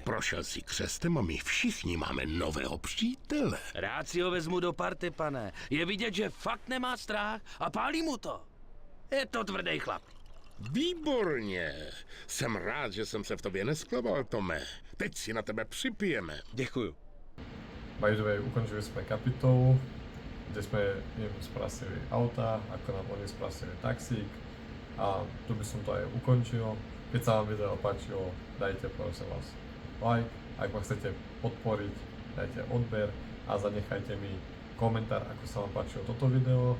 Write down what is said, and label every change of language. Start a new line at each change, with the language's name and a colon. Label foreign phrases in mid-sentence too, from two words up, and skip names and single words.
Czech: Prošel si křestem a my všichni máme nového přítele. Rád si ho vezmu do party, pane. Je vidět, že fakt nemá strach a pálí mu to. Je to tvrdý chlap. Výborně. Jsem rád, že jsem se v tobě nesklaval, Tome. Teď si na tebe připijeme. Děkuju.
English: By the way,
Slovak: ukončili sme kapitolu, kde sme im sprasili auta, ako nám oni sprasili taxík. A tu by som to aj ukončil. Keď sa vám video páčilo, dajte prosím vás like. Ak ma chcete podporiť, dajte odber a zanechajte mi komentár, ako sa vám páčilo toto video.